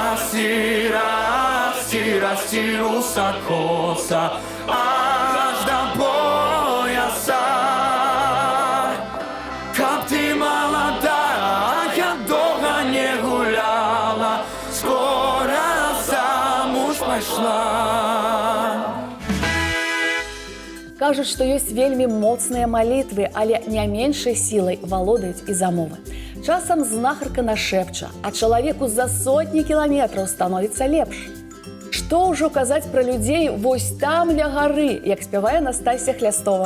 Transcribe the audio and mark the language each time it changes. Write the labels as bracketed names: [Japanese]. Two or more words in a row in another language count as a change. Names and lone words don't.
[Russian] расти, расти, расти высокоса, аж до пояса. Как ты молодая, долго не гуляла, скоро замуж пошла. [Belarusian] Кажуць, што ёсць вельмі моцныя малітвы, але не меншай сілай валодаюць і замовы. Часам знахарка нашэпча, а чалавеку за сотні кіламетраў становіцца лепш. Што ўжо казаць пра людзей вось там ля гары, як спявае Настасья Хлястова.